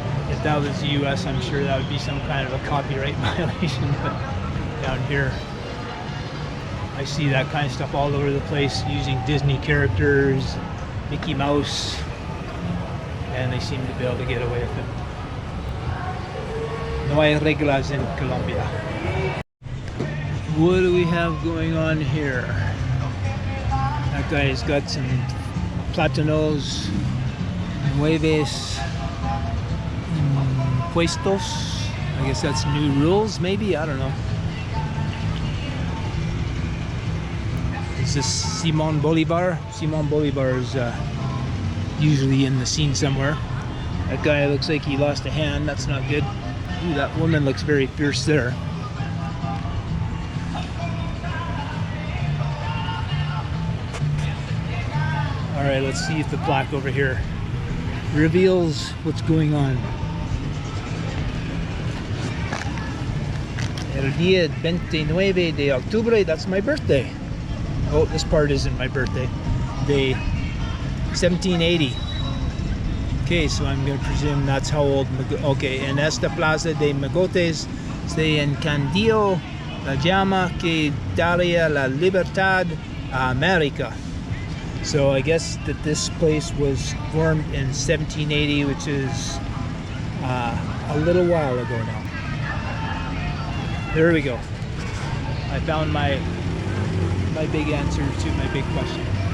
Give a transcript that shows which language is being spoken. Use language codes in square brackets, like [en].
[en] If that was the US, I'm sure that would be some kind of a copyright violation, but down here I see that kind of stuff all over the place, using Disney characters, Mickey Mouse, and they seem to be able to get away with it. [es] No hay reglas [en] in [es] Colombia. [en] What do we have going on here? That guy's got some [es] plátanos, nueves, puestos. [en] I guess that's new rules, maybe? I don't know. Is this Simon Bolivar? Simon Bolivar is usually in the scene somewhere. That guy looks like he lost a hand. That's not good. Ooh, that woman looks very fierce there. Alright, let's see if the plaque over here reveals what's going on. [es] El día 29 de octubre, [en] that's my birthday. Oh, this part isn't my birthday. Day 1780. Okay, so I'm going to presume that's how old. [es] Okay, en esta plaza de Mogotes se encendió la llama que daría la libertad a América. [en] So I guess that this place was formed in 1780, which is a little while ago now. There we go. I found my big answer to my big question.